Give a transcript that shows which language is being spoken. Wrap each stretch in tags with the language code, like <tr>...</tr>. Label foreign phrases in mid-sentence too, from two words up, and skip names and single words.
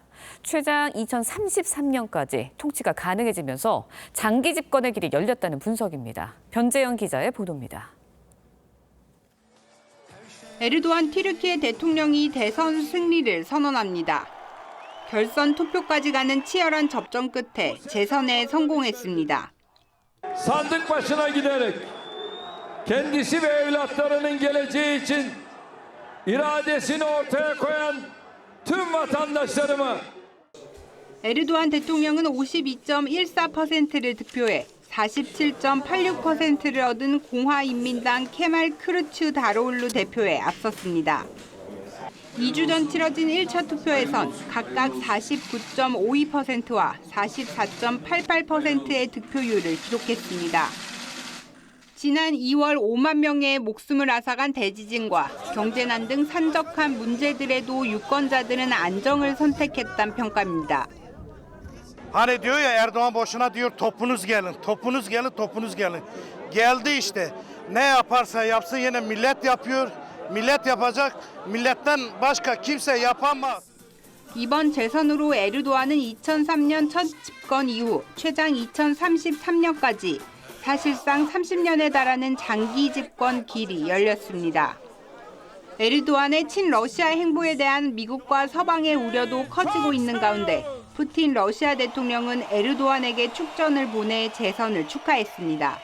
<ko>최장 2033년까지 통치가 가능해지면서 장기 집권의 길이 열렸다는 분석입니다. 변재영 기자의 보도입니다. 에르도안 튀르키예 대통령이 대선 승리를 선언합니다. 결선 투표까지 가는 치열한 접전 끝에 재선에 성공했습니다.</ko> <tr>Sandık başına giderek kendisi ve evlatlarının geleceği için iradesini ortaya koyan tüm vatandaşlarıma</tr> <ko>에르도안 대통령은 52.14%를 득표해 47.86%를 얻은 공화인민당 케말 크루츠 다로울루 대표에 앞섰습니다. 2주 전 치러진 1차 투표에선 각각 49.52%와 44.88%의 득표율을 기록했습니다. 지난 2월 5만 명의 목숨을 앗아간 대지진과 경제난 등 산적한 문제들에도 유권자들은 안정을 선택했다는 평가입니다.</ko> <tr>Hani diyor ya Erdoğan boşuna diyor topunuz gelin, topunuz gelin, topunuz gelin. Geldi işte. Ne yaparsa yapsın yine millet yapıyor. Millet yapacak. Milletten başka kimse yapamaz.</tr> <ko>이번 재선으로 에르도안은 2003년 첫 집권 이후 최장 2033년까지 사실상 30년에 달하는 장기 집권 길이 열렸습니다. 에르도안의 친러시아 행보에 대한 미국과 서방의 우려도 커지고 있는 가운데 푸틴 러시아 대통령은 에르도안에게 축전을 보내 재선을 축하했습니다.</ko>